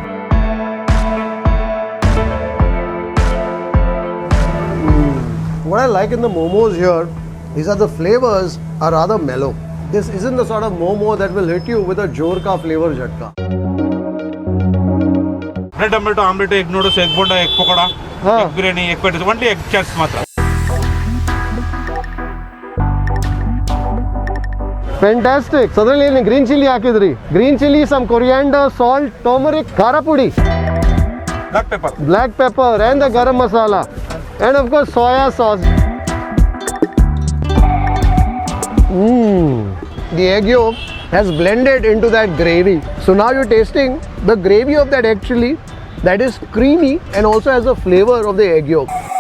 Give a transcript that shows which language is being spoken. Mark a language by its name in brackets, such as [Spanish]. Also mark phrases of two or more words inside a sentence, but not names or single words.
[English] What I like in the momos here is that the flavors are rather mellow. This isn't the sort of momo that will hit you with a jorka flavor jhatka. bread omelette, omelette, egg noodles, egg bonda, egg pakoda, egg biryani, egg patties, only egg chaats ಮಾತ್ರ. Fantastic. Suddenly green chili ಹಾಕಿದ್ರಿ. Green chili, some coriander, salt, turmeric, [Kannada] ಖಾರ ಪುಡಿ, [English] black pepper and the [Hindi] गरम मसाला [English] and of course soya sauce. The egg yolk has blended into that gravy. So now you're tasting the gravy of that egg chili that is creamy and also has the flavor of the egg yolk.